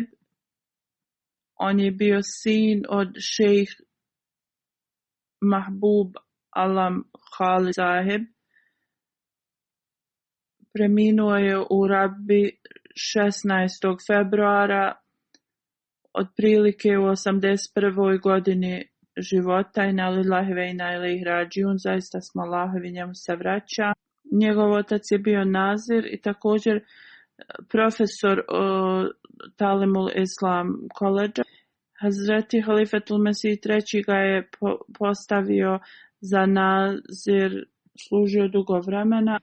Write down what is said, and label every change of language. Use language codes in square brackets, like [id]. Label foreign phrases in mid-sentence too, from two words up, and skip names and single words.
[bs] On je bio sin od šejh Mahbub Alam Khalid Saheb. Preminuo je u Rabi 16. februara, otprilike u 81. godini života. [ar] إنا لله وإنا إليه راجعون, [bs] zaista smo Allahovi, njemu se vraća. Njegov otac je bio nazir i također profesor Talimul Islam College. Hazreti Halifatul Mesih III ga je postavio za nazir, služio dugo vremena.